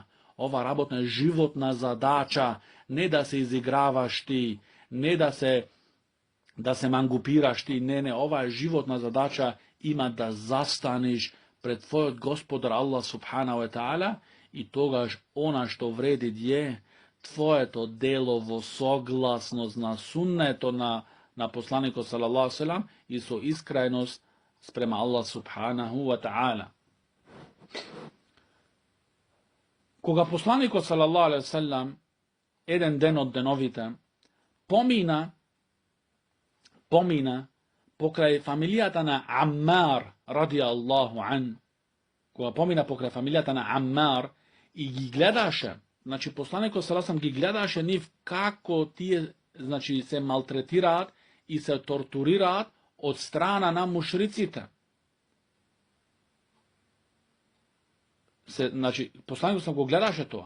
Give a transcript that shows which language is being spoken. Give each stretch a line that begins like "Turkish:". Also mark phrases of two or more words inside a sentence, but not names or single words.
Macedonian: Ова работа е животна задача, не да се изиграваш ти, не да се мангупираш ти, не, ова е животна задача, има да застанеш пред твојот Господар
Arabic: الله سبحانه وتعالى,
Macedonian: и тогаш она што вреди е твоето дело во согласност на суннето на посланикот
Arabic: صلى الله وسلم
Macedonian: и со искреност спрема
Arabic: الله سبحانه وتعالى.
Macedonian: Кога посланикот
Arabic: صلى الله عليه وسلم
Macedonian: еден ден од деновите помина покрај фамилијата на Аммар
Arabic: رضي الله عنه.
Macedonian: Кога помина покрај фамилијата на Аммар и ги гледаше, значи посланикот салаллаху ги гледаше нив како тие значи се малтретираат и се тортурираат од страна на мушриците. Значи посланикот го гледаше тоа.